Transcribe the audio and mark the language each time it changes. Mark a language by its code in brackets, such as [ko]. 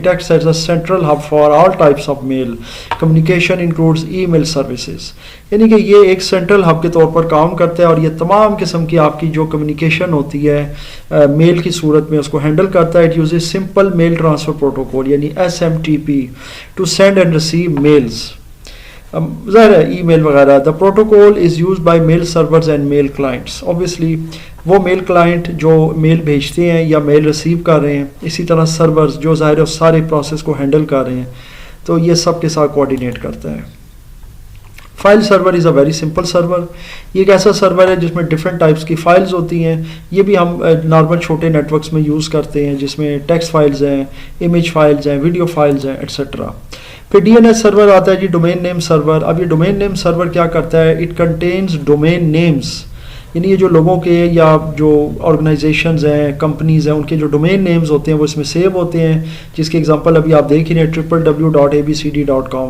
[en] it acts as a central hub for all types of mail communication includes email services, [ur] یعنی کہ یہ ایک central hub کے طور پر کام کرتا ہے اور یہ تمام قسم کی آپ کی جو کمیونیکیشن ہوتی ہے میل کی صورت میں اس کو ہینڈل کرتا ہے. [en] it uses simple mail transfer protocol یعنی SMTP to send and receive mails, [ur] ظاہر ہے ای میل وغیرہ. [en] The protocol is used by mail servers and mail clients. [ur] Obviously وہ میل کلائنٹ جو میل بھیجتے ہیں یا میل ریسیو کر رہے ہیں, اسی طرح سرورز جو ظاہر ہے اس سارے پروسیس کو ہینڈل کر رہے ہیں, تو یہ سب کے ساتھ کوآرڈینیٹ کرتا ہے. [en] File server is a very simple server. [ur] یہ ایک ایسا سرور ہے جس میں ڈفرینٹ ٹائپس کی فائلز ہوتی ہیں. یہ بھی ہم نارمل چھوٹے نیٹ ورکس میں یوز کرتے ہیں جس میں ٹیکسٹ فائلز ہیں, امیج فائلز ہیں, ویڈیو فائلز ہیں ایٹسیٹرا. پھر ڈی این ایس سرور آتا ہے جی، ڈومین نیم سرور. اب یہ ڈومین نیم سرور کیا کرتا ہے؟ [en] it contains domain names, [ur] یعنی یہ جو لوگوں کے یا جو آرگنائزیشنز ہیں، کمپنیز ہیں، ان کے جو ڈومین نیمز ہوتے ہیں وہ اس میں سیو ہوتے ہیں، جس کی ایگزامپل ابھی آپ دیکھ ہی رہے ہیں www.abcd.com.